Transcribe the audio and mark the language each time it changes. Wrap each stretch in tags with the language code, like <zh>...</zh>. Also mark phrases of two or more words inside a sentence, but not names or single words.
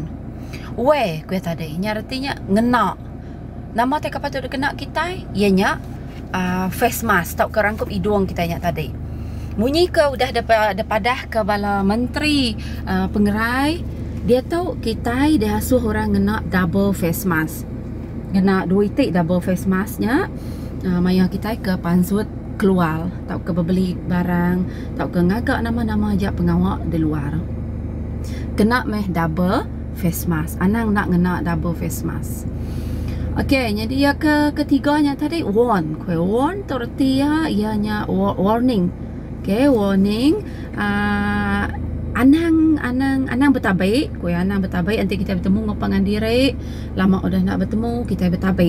<iba>Weh, kue tadi artinya ngena. Nama te kapatut kena kita ianya</iba> <en>face mask,</en> <iba>tak ke rangkup hidung kita nya tadi. Munyi ke udah padah ke bala menteri pengerai, dia tahu kita dia suruh orang ngena</iba> <en>double face mask.</en> <iba>Ngena 2 itik</iba> <en>double face masknya.</en> <iba>Maya kita ke pansut keluar, tak ke beli barang, tak ke ngagak nama-nama aja pengawak di luar. Kena meh</iba> <en>double face mask.</en> <iba>Anang nak ngena</iba> <en>double face mask.</en> <iba>Okey, jadi ya ketiganya tadi warn. Kue warn tu erti ya ianya warning. Okey, warning. Anang bertabik. Kue anang bertabik nanti kita bertemu ngopangan diri. Lama udah nak bertemu, kita bertabik.</iba>